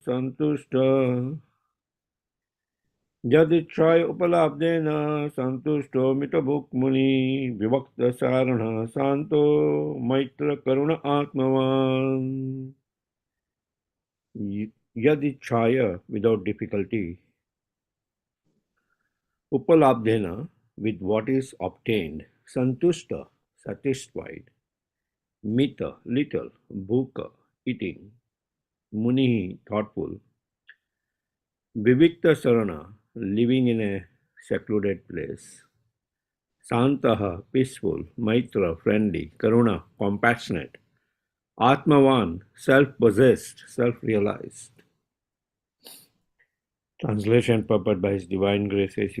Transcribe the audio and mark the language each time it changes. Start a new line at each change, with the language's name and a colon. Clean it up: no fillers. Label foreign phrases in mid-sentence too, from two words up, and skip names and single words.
Sanskrit: santushta. Yadichaya upalabdena santushto mitabhuk muni vivakta sarana santo maitra karuna atmavan.
English: Yadichaya without difficulty. Upalabdena with what is obtained. Santushta satisfied. Mita little. Bhuka eating. Muni thoughtful.
Sanskrit: Vivikta sarana
English: living in a secluded place. Santaha peaceful. Maitra friendly. Karuna compassionate. Atmavan self-possessed, self-realized. Translation purport by His Divine Grace A.C.